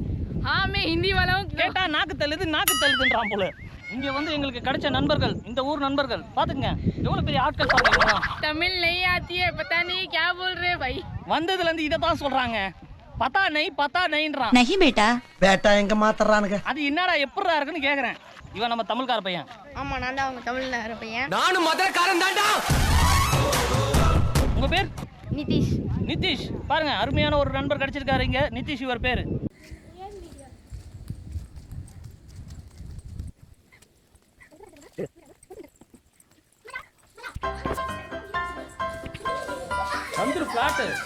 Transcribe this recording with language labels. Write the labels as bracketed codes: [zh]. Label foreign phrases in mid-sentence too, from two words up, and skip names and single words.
[ta] ஆமே ஹிந்தி வாலாவும் கேட்டா நாக்கு தள்ளுதுன்றான் போல. இங்க வந்து எங்களுக்கு கிடைச்ச நண்பர்கள், இந்த ஊர் நண்பர்கள் பாத்துங்க, எவ்வளவு பெரிய ஆட்கள் பாத்தீங்களா. [hi] தமிழ் नहीं आती है पता नहीं क्या बोल रहे भाई. [ta] வந்ததுல இருந்து இத தான் சொல்றாங்க, [hi] पता नहीं. नहीं बेटा बेटा [ta] எங்க மாத்தறானுங்க. அது என்னடா எப்பறா இருக்குன்னு கேக்குறேன். இவன் நம்ம தமிழ்கார பையன். ஆமா நான் தான் அவங்க தமிழ்கார பையன். நானும் மதுரக்காரன் தான்டா. உங்க பேர்? நிதிஷ். நிதிஷ். பாருங்க, அருமையான ஒரு நண்பர் கிடைச்சிருக்காரு இங்க. நிதிஷ் இவர் பேரு. வந்துரு பிளாட்.